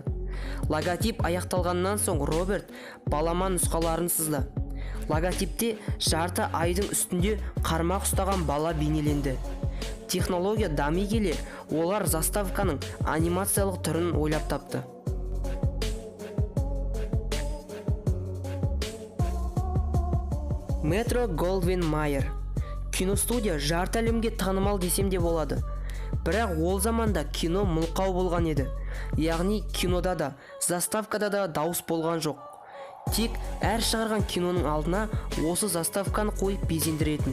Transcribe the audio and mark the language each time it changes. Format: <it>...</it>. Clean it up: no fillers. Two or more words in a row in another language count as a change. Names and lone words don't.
<kk>Логотип аяқталғаннан соң Роберт балама нұсқаларын сызды. Логотипте жарты айдың үстінде қармақ ұстаған бала бейнеленді. Технология дами келе, олар заставканың анимациялық түрін ойлап тапты. Metro-Goldwyn-Mayer киностудия жарты әлемге танымал десем де болады. Бірақ ол заманда кино мылқау болған еді. Яғни кинода да, заставкада да дауыс болған жоқ. Тек әр шығарған киноның алдына осы заставканы қойып безендіретін.</kk>